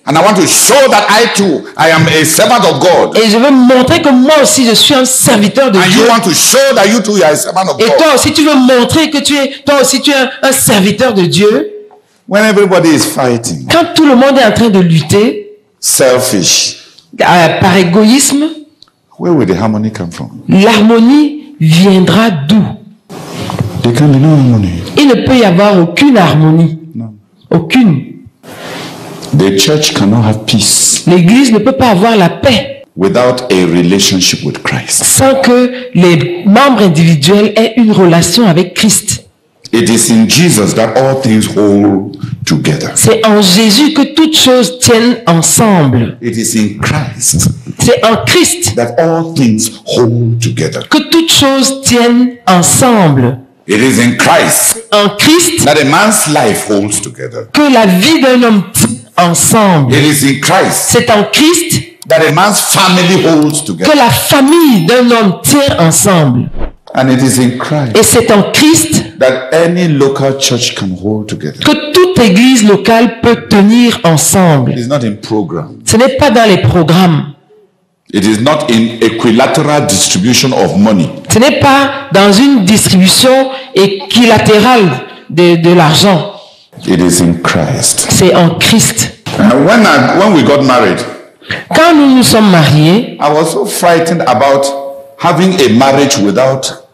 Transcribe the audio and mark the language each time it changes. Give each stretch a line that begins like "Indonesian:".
English: And I want to show that I too, I am a servant of God.
French: Et je veux montrer que moi aussi je suis un serviteur de Dieu.
English: And you want to show that you too, you are a servant of God.
French: Et toi aussi tu veux montrer que toi aussi tu es un serviteur de Dieu.
English: When everybody is fighting.
French: Quand tout le monde est en train de lutter.
English: Selfish.
French: Par égoïsme.
English: Where will the harmony come from?
French: L'harmonie viendra d'où?
English: There can be no harmony.
French: Il ne peut y avoir aucune harmonie.
English: No.
French: Aucune.
English: The church cannot have peace.
French: L'église ne peut pas avoir la paix.
English: Without a relationship with Christ.
French: Sans que les membres individuels aient une relation avec Christ.
English: It is in Jesus that all things hold together.
French: C'est en Jésus que toutes choses tiennent ensemble.
English: It is in Christ.
French: C'est en Christ
English: that all things hold together.
French: Que toutes choses tiennent ensemble.
English: It is in Christ.
French: En Christ
English: that a man's life holds together.
French: Que la vie d'un homme tient ensemble.
English: It is in Christ.
French: C'est en Christ
English: that a man's family holds together.
French: Que la famille d'un homme tient ensemble.
English: And it is in Christ.
French: Et c'est en Christ
English: that any local church can hold together.
French: Que toute église locale peut tenir ensemble.
English: It is not in program.
French: Ce n'est pas dans les programmes.
English: It is not in equilateral distribution of money.
French: Ce n'est pas dans une distribution équilatérale de l'argent.
English: It is in Christ.
French: C'est en Christ.
English: When we got married,
French: quand nous nous sommes mariés,
English: I was so frightened about having a marriage without